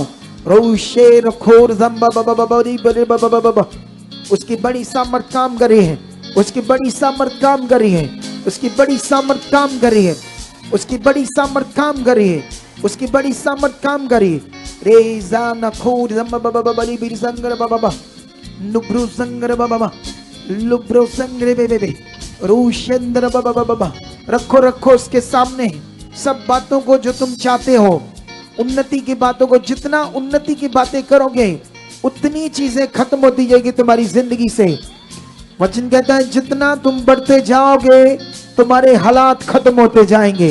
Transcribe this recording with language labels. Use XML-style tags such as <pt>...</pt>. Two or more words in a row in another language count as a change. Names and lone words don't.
<hi>रोशेर खोर जम्बा बाबा, उसकी बड़ी सामर्थ काम कर रही है, उसकी बड़ी सामर्थ काम कर रही है, उसकी बड़ी सामर्थ काम कर रही है, उसकी बड़ी सामर्थ काम कर रही है, उसकी बड़ी सामर्थ काम कर रही है। रेजा नखोर जम्बा बाबा बली बिर संगर बाबा, नुब्रु संगर बाबा, लुब्रो संग्रे बेबे, रूशेंद्र बाबा। रखो रखो उसके सामने सब बातों को जो तुम चाहते हो, उन्नति की बातों को। जितना उन्नति की बातें करोगे उतनी चीजें खत्म होती जाएगी तुम्हारी जिंदगी से। वचन कहता है जितना तुम बढ़ते जाओगे तुम्हारे हालात खत्म होते जाएंगे।</hi>